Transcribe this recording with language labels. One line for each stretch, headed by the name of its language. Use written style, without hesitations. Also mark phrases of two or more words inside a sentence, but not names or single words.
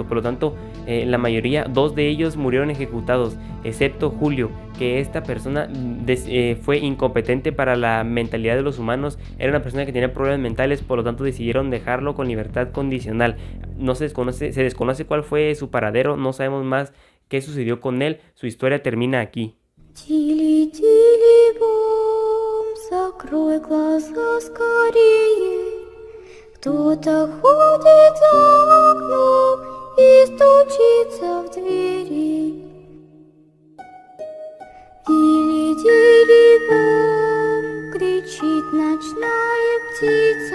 Spanish: Por lo tanto, la mayoría, 2 de ellos murieron ejecutados, excepto Julio, que esta persona fue incompetente para la mentalidad de los humanos, era una persona que tenía problemas mentales, por lo tanto decidieron dejarlo con libertad condicional. No se desconoce cuál fue su paradero, no sabemos más qué sucedió con él, su historia termina aquí.
Russian: Закрой глаза скорее, кто-то ходит за окном и стучится в двери. Дили-дили-бом, кричит ночная птица.